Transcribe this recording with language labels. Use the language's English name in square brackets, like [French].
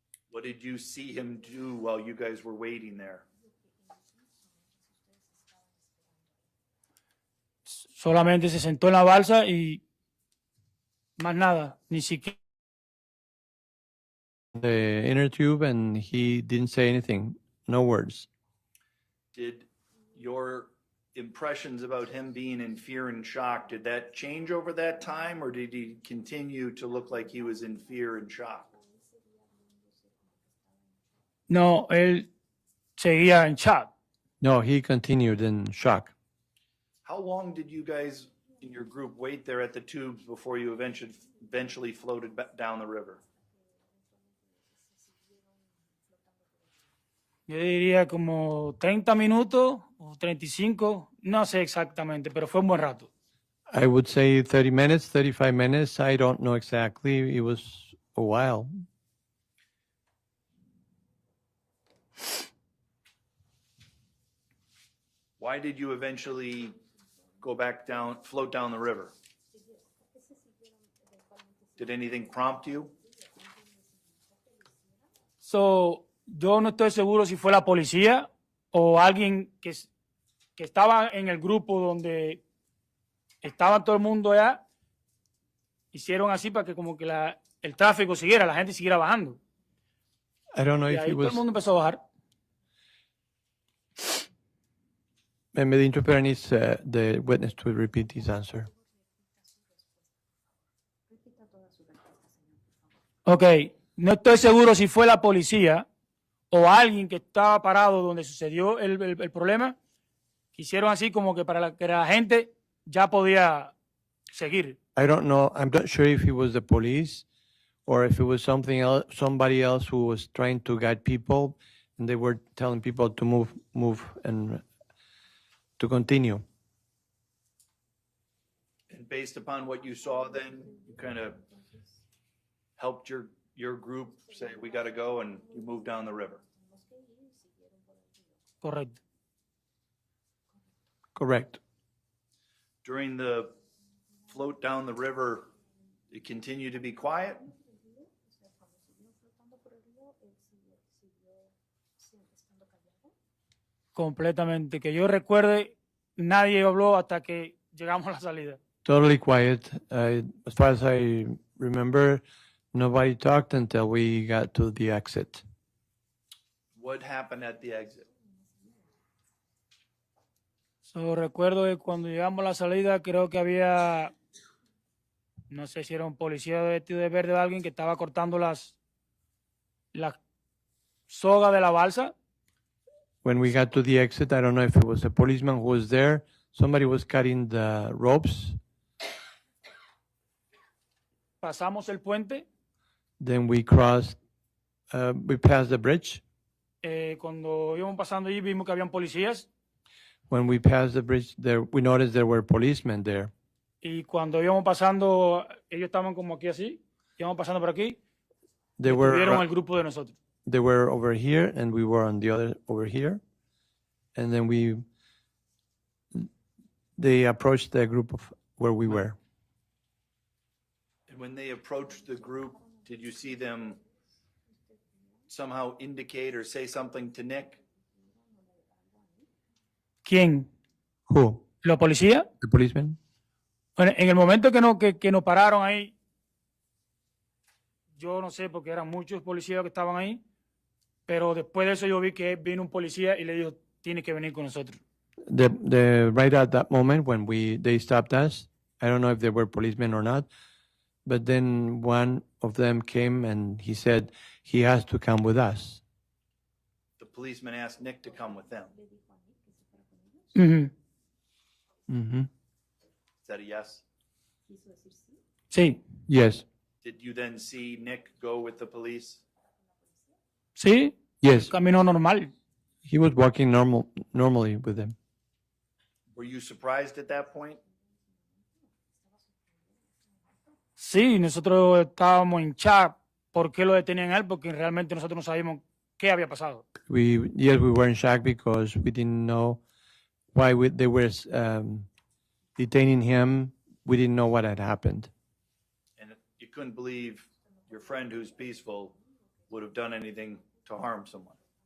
[English] What did you see him do while you guys were waiting there? [Spanish] Solamente se sentó en la balsa y más nada, ni siquiera. [English] The inner tube, and he didn't say anything. No words. Did your impressions about him being in fear and shock, did that change over that time, or did he continue to look like he was in fear and shock? [Spanish] No, él seguía en shock. [English] No, he continued in shock. How long did you guys in your group wait there at the tubes before you eventually floated down the river? [Spanish] Yo diría como 30 minutos o 35, no sé exactamente, pero fue un buen rato. [English] I would say 30 minutes, 35 minutes. I don't know exactly. It was a while. Why did you eventually go back down, float down the river? Did anything prompt you? [Spanish] So, yo no estoy seguro si fue la policía o alguien que estaba en el grupo donde estaba todo el mundo allá. Hicieron así para que como que el tráfico siguiera, la gente siguiera bajando. [English] I don't know [Spanish] Y [English] if [Spanish] ahí [English] it [Spanish] todo el [English] was. [Spanish] mundo empezó a bajar. [English] Maybe the interpreter needs the witness to repeat his answer. [Spanish] Ok, no estoy seguro si fue la policía o alguien que estaba parado donde sucedió el problema. Hicieron así como que para que la gente ya podía seguir. [English] I don't know. I'm not sure if it was the police or if it was something else, somebody else who was trying to guide people, and they were telling people to move, and to continue. And based upon what you saw then, you kind of helped your group say, we got to go, and you moved down the river. [Spanish] Correcto. [English] Correct. During the float down the river, it continued to be quiet? [Spanish] Completamente. Que yo recuerde, nadie habló hasta que llegamos a la salida. [English] Totally quiet. As far as I remember, nobody talked until we got to the exit. What happened at the exit? [Spanish] So, recuerdo que cuando llegamos a la salida, creo que había, no sé si era un policía vestido de verde o alguien que estaba cortando las sogas de la balsa. [English] When we got to the exit, I don't know if it was a policeman who was there. Somebody was cutting the ropes. [Spanish] Pasamos el puente. [English] Then we passed the bridge. [Spanish] Cuando íbamos pasando allí vimos que habían policías. [English] When we passed the bridge, we noticed there were policemen there. [Spanish] Y cuando íbamos pasando, ellos estaban como aquí así. Íbamos pasando por aquí. Vieron el grupo de nosotros. [English] They were over here, and we were on the other over here. And then they approached the group of where we were. And when they approached the group, did you see them somehow indicate or say something to Nick? [Spanish] ¿Quién? [English] Who? [Spanish] ¿Los policías? [English] The policemen? [Spanish] Bueno, en el momento que nos pararon ahí, yo no sé porque eran muchos policías que estaban ahí, pero después de eso yo vi que vino un policía y le dijo, tienes que venir con nosotros. [English] Right at that moment when they stopped us, I don't know if they were policemen or not, but then one of them came and he said he has to come with us. The policeman asked Nick to come with them. Mm-hmm. Mm-hmm. Is that a yes? [Spanish] Sí. [English] Yes. Did you then see Nick go with the police? [Spanish] Sí. [English] Yes. [Spanish] Caminó normal. [English] He was walking normally with them. Were you surprised at that point? [Spanish] Sí, nosotros estábamos en shock. ¿Por qué lo detenían a él? Porque realmente nosotros no sabíamos qué había pasado. [English] We were in shock because we didn't know why they were detaining him. We didn't know what had happened. And you couldn't believe your friend who's peaceful would have done anything to harm someone.